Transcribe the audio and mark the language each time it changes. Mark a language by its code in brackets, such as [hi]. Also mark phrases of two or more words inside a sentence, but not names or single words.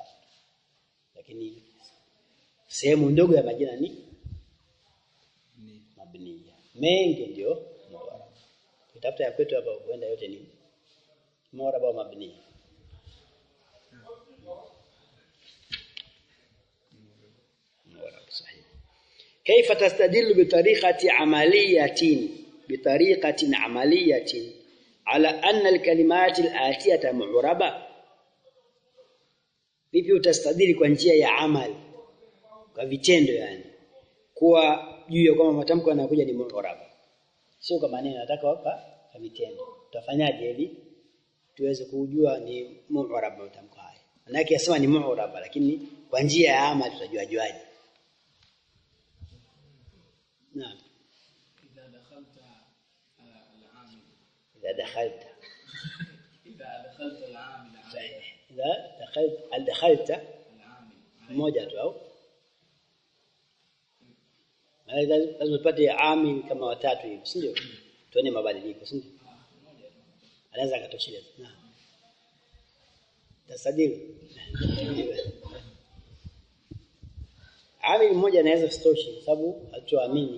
[sw] Lakini sehemu ndogo ya majina ni mabniya, mengi ndio mu'raba. Kitafuta ya kwetu hapa huenda yote ni mu'raba au mabniya. [ar] معربة صحيح. كيف تستدل بطريقة عملية على أن الكلمات الآتية معربة؟ [sw] vipi utastadili kwa njia ya amali, kwa vitendo, yani kwa juu ya kwamba matamko yanakuja ni mu'raba, sio kama maneno. Nataka hapa kwa vitendo. Tutafanyaje ili tuweze kujua ni mu'raba matamko haya? Maana yake yasema ni mu'raba, lakini kwa njia ya amali tutajuaje? [ar] نعم. إذا دخلت العامل. إذا دخلت العامل. صحيح. إذا دخلت العامل [sw] mmoja au lazima tupate amil kama watatu hivi, si ndio? Tuone mabadiliko, si ndio? Anaweza akatosheleza. Naam. Tasadili. Amil mmoja anaweza kustosha, sababu hatuamini.